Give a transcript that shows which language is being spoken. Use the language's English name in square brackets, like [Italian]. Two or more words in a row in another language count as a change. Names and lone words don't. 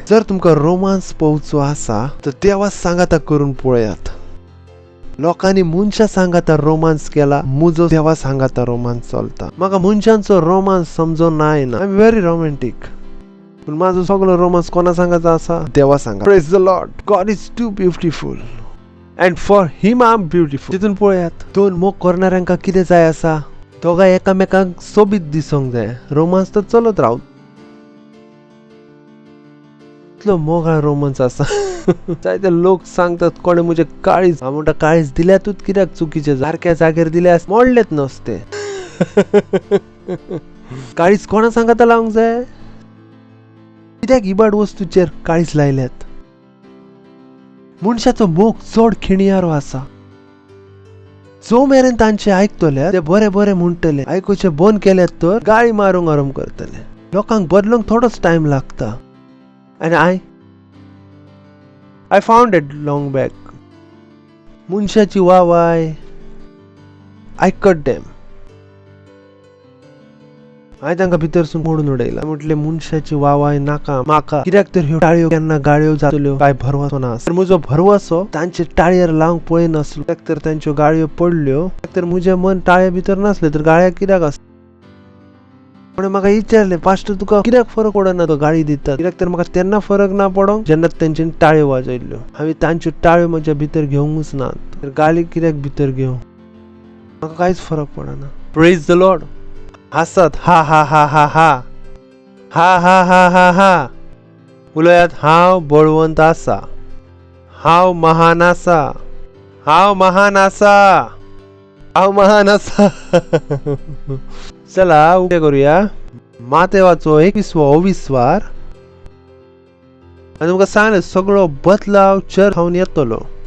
[Konkani] जर तुमकां रोमांस पळोवचो आसा तर देवा सांगाता करून पळयात. लोकांनी मनशां सांगाता रोमांस केला, म्हजो देवा सांगाता रोमांस चलता. म्हाका मनशांचो रोमांस समजून ना. [English] I am very romantic. [Konkani] पूण म्हाजो सगळो रोमांस कोणा सांगाचा आसा? देवा सांगा. [English] Praise the Lord. God is too beautiful and for him I am beautiful. [Konkani] तितून पळयात, दोन मोग करणाऱ्यांका कितें जाय आसा? दोगांय एकामेकांक सोबीत दिसोंक जाय. रोमांस तर चलत रावत. इतलो मोगाळ रोमांस आसा. जायते लोक सांगतात कोणे म्हजे काळीज. हांव म्हणटा काळीज दिल्यातूच कित्याक चुकीचे, सारक्या जाग्यार दिल्यार मोडलेत नसते. काळीज कोणा सांगाता लावंक जाय? कित्याक इबाड वस्तूचेर काळीज लायल्यात? मनशाचो मोग चड खिणयारो आसा. जो मेरेन तांचे आयकतले ते बरे बरे म्हणटले, आयकुचे बंद केल्यात तर गाळी मारूंक आरंभ करतले. लोकांक बदलूंक थोडोच टाइम लागता. [English] And I found it long back. [Konkani] मनशाची वावाय आयकत डेम. हांवें तांकां भितरसून मोडून उडयला. म्हटलें मनशाची वावाय नाका म्हाका. कित्याक तर ह्यो टाळयो केन्ना गाळयो जातल्यो काय भरवसो ना. म्हजो भरवसो तांचे टाळयेर लावंक पळयनासलो. कित्याक तर तांच्यो गाळयो पडल्यो. कित्याक तर म्हजें मन टाळये भितर नासलें तर गाळ्या कित्याक आसता. पण म्हाका विचारले पास्टर तुका कित्याक फरक पडना तो गाळी दितात? कित्याक तर म्हाका तेन्ना फरक ना पडोंक जेन्ना तेंच्यांनी टाळयो वाजयल्ल्यो. हांवें तांच्यो टाळयो म्हज्या भितर घेवंकूच ना. तर गाळी कित्याक भितर घेवं? म्हाका कांयच फरक पडना. [English] Praise the Lord. हासत हा हा हा हा हा हा हा हा हा हा. [Konkani] उलयात हांव बळवंत आसा. हांव महान आसा. हांव महान आसा. हांव महान आसा. चला उभे करूया. मातेवाचो 21 वार. आनी तुमकां सांगलें सगळो बदलाव चर्च खावन येतलो.